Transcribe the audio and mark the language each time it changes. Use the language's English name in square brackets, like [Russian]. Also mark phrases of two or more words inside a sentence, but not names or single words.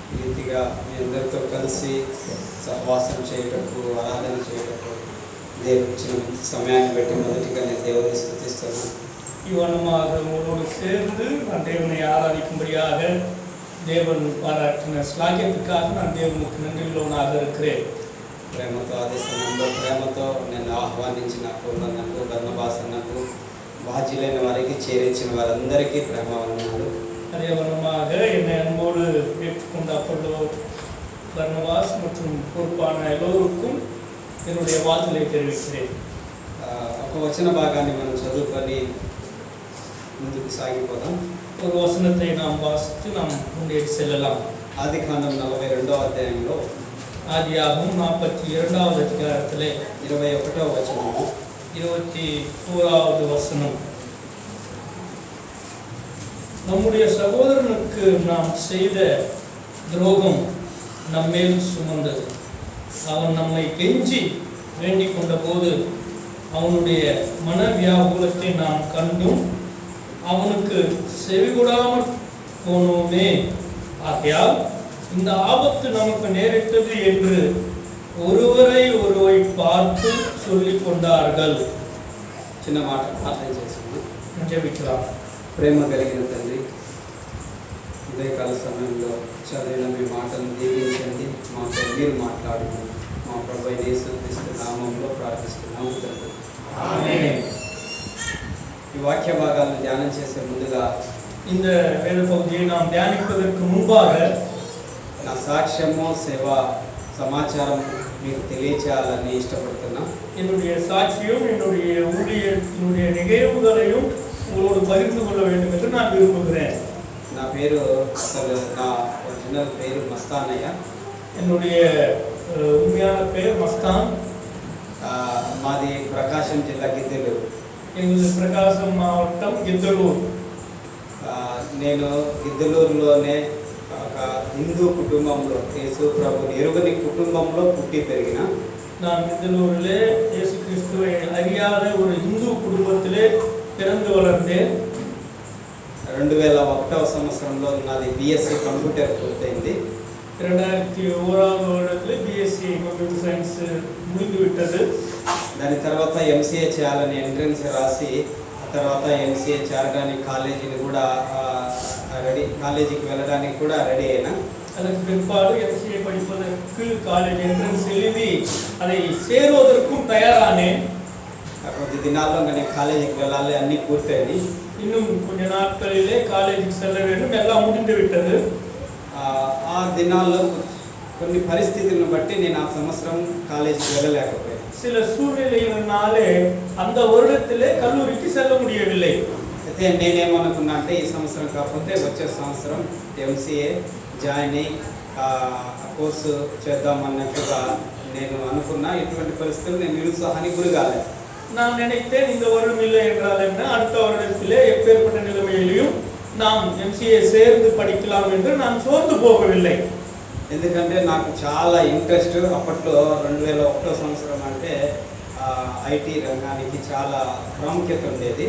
[Telugu] రీతిగా మీ అందరితో కలిసి సహవాసం చేయటకు, ఆరాధన చేయటకు దేవుడు ఇచ్చిన సమయాన్ని బట్టి మొదటిగా నేను దేవుని స్తుతిస్తున్నాను. [Tamil] இவ்வனமாக உங்களோடு சேர்ந்து நான் தேவனை ஆராதிக்கும்படியாக தேவன் பாராட்டின ஸ்லாகியத்துக்காக நான் தேவனுக்கு நன்றியுள்ளவனாக இருக்கிறேன். [Telugu] ప్రేమతో అదే సమయంలో ప్రేమతో నేను ఆహ్వానించిన పూర్ణకు, బర్నబాసన్నకు, బాధ్యులైన వారికి, చేరించిన వారందరికీ ప్రేమ వందనాలు. [Tamil] அதே வண்ணமாக என்னை அன்போடு ஏற்றுக்கொண்ட அப்பொழுது பர்னபாஸ் மற்றும் பொறுப்பான எல்லோருக்கும் என்னுடைய வாழ்த்துக்களை தெரிவிக்கிறேன். [Telugu] ఒక వచన భాగాన్ని మనం చదువుకొని ముందుకు సాగిపోదాం. [Tamil] ஒரு வசனத்தை நாம் வாசித்து நாம் முன்னேறி செல்லலாம். [Telugu] ఆదికాండం 42వ అధ్యాయంలో [Tamil] ஆதியாகமம் 42வது அதிகாரத்திலே [Telugu] 21వ వచనము [Tamil] 21வது வசனம். நம்முடைய சகோதரனுக்கு நாம் செய்த துரோகம் நம்மேல் சுமந்தது. அவன் நம்மை கெஞ்சி வேண்டிக் கொண்ட போது அவனுடைய மன வியாகுலத்தை நாம் கண்டும் அவனுக்கு செவிகொடாமல் போனோமே. ஆகையால் இந்த ஆபத்து நமக்கு நேரிட்டது என்று ஒருவரை ஒருவரை பார்த்து சொல்லிக் கொண்டார்கள். [Telugu] చిన్న మాట ప్రార్థన చేసుకుందాం. [Tamil] ஜெபிக்கலாம். [Telugu] ప్రేమ కలిగిన తండ్రి, ఉదయకాల సమయంలో చదివిన మీ మాటను దీవించండి. మాతో మీరు మాట్లాడుతూ మా ప్రభు యేసుక్రీస్తు నామంలో ప్రార్థిస్తున్నాము తండ్రి. [Tamil] ஆமென். [Telugu] ఈ వాక్య భాగాలను ధ్యానం చేసే ముందుగా [Tamil] இந்த வேத பகுதியை நாம் தியானிப்பதற்கு முன்பாக [Telugu] నా సాక్ష్యము, సేవ, సమాచారం మీకు తెలియచేయాలని ఇష్టపడుతున్నా. [Tamil] என்னுடைய சாட்சியும் என்னுடைய ஊழியத்தினுடைய நிகழ்வுகளையும் உங்களோடு பகிர்ந்து கொள்ள வேண்டும் என்று நான் விரும்புகிறேன். [Telugu] నా పేరు అసలు నా ఒరిజినల్ పేరు మస్తానయ్య. [Tamil] என்னுடைய உண்மையான பெயர் மஸ்தான். [Telugu] మాది ప్రకాశం జిల్లా గిద్దెలూరు. [Tamil] எங்களது பிரகாசம் மாவட்டம் గిద్దలూరు. [Telugu] నేను గిద్దలూరులోనే ఒక హిందూ కుటుంబంలో, యేసు ప్రభుని ఎరుగని కుటుంబంలో పుట్టి పెరిగిన. [Tamil] நான் గిద్దలూరుலே இயேசு கிறிஸ்துவை அறியாத ஒரு இந்து குடும்பத்திலே பிறந்து வளர்ந்தேன். [Telugu] 2001వ సంవత్సరంలో నాది [English] BSc computer [Telugu] పూర్తయింది. [Tamil] 2001வது வருடத்தில் [English] BSc computer science [Tamil] முடிந்து விட்டது. [Telugu] దాని తర్వాత ఎంసీఏ చేయాలని ఎంట్రన్స్ రాసి, ఆ తర్వాత ఎంసీఏ చేరడానికి కాలేజీని కూడా కాలేజీకి వెళ్ళడానికి కూడా రెడీ అయినా. [Tamil] அதற்கு பிற்பாடு எம்சிஏ படிப்பதற்கு காலேஜ் என்ட்ரன்ஸ் எழுதி அதை சேருவதற்கும் தயாரானேன். [Telugu] కొద్ది దినాల్లో నేను కాలేజీకి వెళ్ళాలి, అన్నీ పూర్తయింది. [Tamil] இன்னும் கொஞ்ச நாட்களிலே காலேஜுக்கு செல்ல வேண்டும், எல்லாம் முடிந்து விட்டது. [Telugu] ఆ దినాల్లో కొన్ని పరిస్థితులను బట్టి నేను ఆ సంవత్సరం కాలేజీకి వెళ్ళలేకపోయాను. [Tamil] சில சூழ்நிலையினாலே அந்த வருடத்திலே கல்லூரிக்கு செல்ல முடியவில்லை. [Telugu] అయితే నేనేమనుకున్నా అంటే ఈ సంవత్సరం కాకపోతే వచ్చే సంవత్సరం ఎంసీఏ జాయిన్ అయ్యి కోర్సు చేద్దామన్నట్టుగా నేను అనుకున్నా. ఇటువంటి పరిస్థితులు నేను నిరుత్సాహానికి గురి కాలేదు. [Tamil] நான் நினைத்தேன் இந்த வருடம் இல்லை என்றால் என்ன, அடுத்த வருடத்திலே எப்பேற்பட்ட நிலைமையிலையும் நாம் எம்சிஏ சேர்ந்து படிக்கலாம் என்று நான் சோர்ந்து போகவில்லை. [Telugu] ఎందుకంటే నాకు చాలా ఇంట్రెస్ట్. అప్పట్లో 2001వ సంవత్సరం అంటే ఐటీ రంగానికి చాలా ప్రాముఖ్యత ఉండేది.